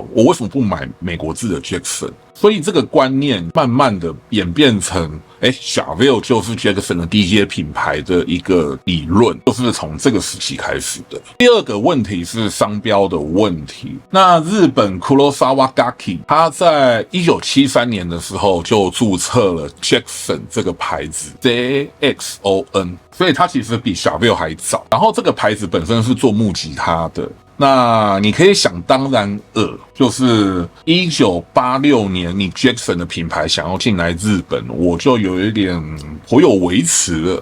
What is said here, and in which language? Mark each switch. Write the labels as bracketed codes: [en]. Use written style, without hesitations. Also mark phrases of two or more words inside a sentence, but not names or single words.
[zh] 我為什麼不買美國制的 Jackson？所以這個觀念慢慢的演變成，Charvel 就是 Jackson 的低階品牌的一個理論，就是從這個時期開始的。第二個問題是商標的問題。那日本 Kurosawa Gaki 他在1973年的時候就註冊了 Jackson 這個牌子 JXON， 所以它其實比 Charvel 還早。然後這個牌子本身是做木吉他的。那你可以想當然就是1986年你 Jackson 的品牌想要進來日本，我就有一點頗有微詞了。